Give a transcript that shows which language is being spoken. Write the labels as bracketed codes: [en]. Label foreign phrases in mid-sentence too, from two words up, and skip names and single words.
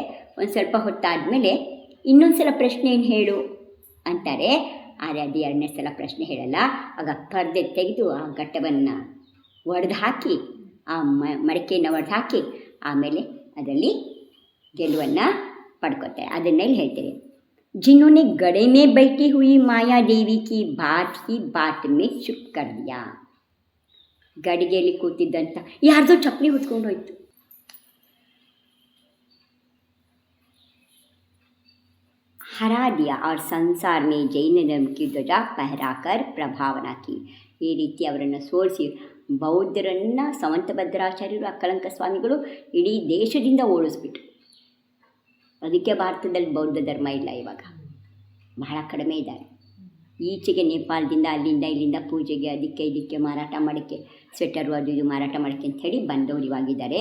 [kn] ಒಂದು ಸ್ವಲ್ಪ ಹೊತ್ತಾದಮೇಲೆ ಇನ್ನೊಂದು ಸಲ ಪ್ರಶ್ನೆಯನ್ನು ಹೇಳು ಅಂತಾರೆ. ಆದರೆ ಅದು 2ನೇ ಸಲ ಪ್ರಶ್ನೆ ಹೇಳಲ್ಲ. ಆಗ ಪರ್ದೆ ತೆಗೆದು ಆ ಘಟ್ಟವನ್ನು ಒಡೆದು ಹಾಕಿ, ಆ ಮಡಿಕೆಯನ್ನು ಒಡೆದು ಹಾಕಿ ಆಮೇಲೆ ಅದರಲ್ಲಿ ಗೆಲುವನ್ನು ಪಡ್ಕೊತಾರೆ. ಅದನ್ನೆಲ್ಲಿ ಹೇಳ್ತಾರೆ, [hi] जिन्होंने गड़े में बैठी हुई माया देवी की बात ही बात में चुप कर दिया. [kn] ಗಡಿಗೆಯಲ್ಲಿ ಕೂತಿದ್ದಂಥ ಯಾರ್ದೋ ಚಪ್ಪಲಿ ಹೊತ್ಕೊಂಡು ಹೋಯ್ತು. [hi] हरा दिया और संसार में जैन धर्म की ध्वजा फहराकर प्रभावना की. [kn] ಈ ರೀತಿ ಅವರನ್ನು ಸೋಲಿಸಿ ಬೌದ್ಧರನ್ನು ಸಮಂತಭದ್ರಾಚಾರ್ಯರು, ಅಕ್ಕಲಂಕ ಸ್ವಾಮಿಗಳು ಇಡೀ ದೇಶದಿಂದ ಓಡಿಸ್ಬಿಟ್ರು. ಅದಕ್ಕೆ ಭಾರತದಲ್ಲಿ ಬೌದ್ಧ ಧರ್ಮ ಇಲ್ಲ, ಇವಾಗ ಬಹಳ ಕಡಿಮೆ ಇದ್ದಾರೆ. ಈಚೆಗೆ ನೇಪಾಳದಿಂದ ಅಲ್ಲಿಂದ ಇಲ್ಲಿಂದ ಪೂಜೆಗೆ ಅದಕ್ಕೆ ಇದಕ್ಕೆ ಮಾರಾಟ ಮಾಡೋಕ್ಕೆ, ಸ್ವೆಟರು ಅದು ಇದು ಮಾರಾಟ ಮಾಡೋಕ್ಕೆ ಅಂಥೇಳಿ ಬಂದವರು ಇವಾಗಿದ್ದಾರೆ.